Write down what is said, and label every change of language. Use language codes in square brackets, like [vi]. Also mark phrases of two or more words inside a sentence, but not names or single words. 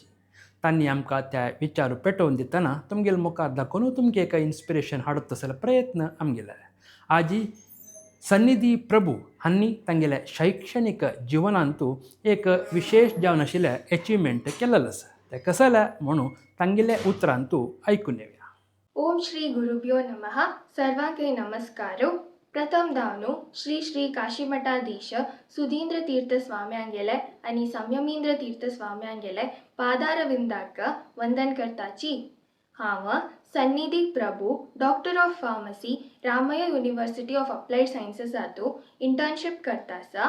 [kok] तांणी आमकां त्या विचारू पेटोवन दितना तुमगेल मुखार दाखोवन तुमकां एका इन्स्पिरेशन हाडत तसले प्रयत्न आमगेले. आजी सन्निधी प्रभू हांणी तांगेल्या शैक्षणीक जिवनांतू एक विशेष जावन आशिल्लें एचिवमेंट केलेलें आसा. तें कशें जालें म्हणून तांगेल्या उतरांतू आयकून येवया. [sa] ओम श्री गुरुभ्यो नमः. [kok] सर्वांके नमस्कारो. प्रथम दावनो श्री श्री काशीमठाधीश सुधींद्र तीर्थ स्वाम्यांगेले आनी संयमींद्र तीर्थ स्वाम्यांगेले पादारविंदाक वंदन करताची. हांव सन्निधी प्रभू [en] Doctor of Pharmacy [kok] रामय्या युनिवर्सिटी ऑफ अप्लायड सायन्सेसांतू इंटर्नशीप करता आसा.